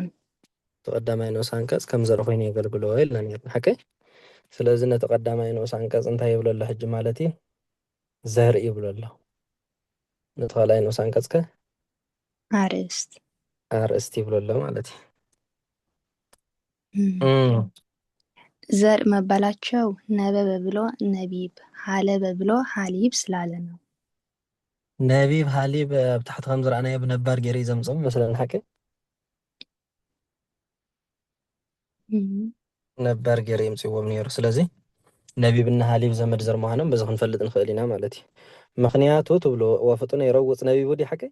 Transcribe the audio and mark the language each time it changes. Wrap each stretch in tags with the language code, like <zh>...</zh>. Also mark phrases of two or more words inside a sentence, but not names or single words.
<ti>ቀዳማይ ንኡስ አንቀጽ ከም ዘርኢ ኮይኑ የገልግሎ ኢልና ነርና። ሓቀይ። ስለዚ ነቲ ቀዳማይ ንኡስ አንቀጽ እንታይ ይብሎ ኣሎ ሕጂ ማለት እዩ? ዘርኢ ይብሎ ኣሎ። ነቲ ካልኣይ ንኡስ አንቀጽ ከ አርእስት አርእስቲ ይብሎ ኣሎ ማለት እዩ።</ti> <am>ዘር መባላቸው ነበበ ብሎ ነቢብ፣ ሀለበ ብሎ ሐሊብ ስላለ ነው።</am> <ti>ነቢብ ሐሊብ ኣብ ታሕቲ ከም ዝረኣናዮ ብነባር ገይረ ዘምፅም መስለኒ። ሓቂ ነባር ገይረ የምፅዎም ነይሩ። ስለዚ ነቢብና ሐሊብ ዘመድ ዘር ምዃኖም በዚ ክንፈልጥ ንኽእል ኢና ማለት እዩ። ምክንያቱ ትብሎ ወፍጡነ ይረውፅ ነቢቡ ዲ ሓቂ</ti>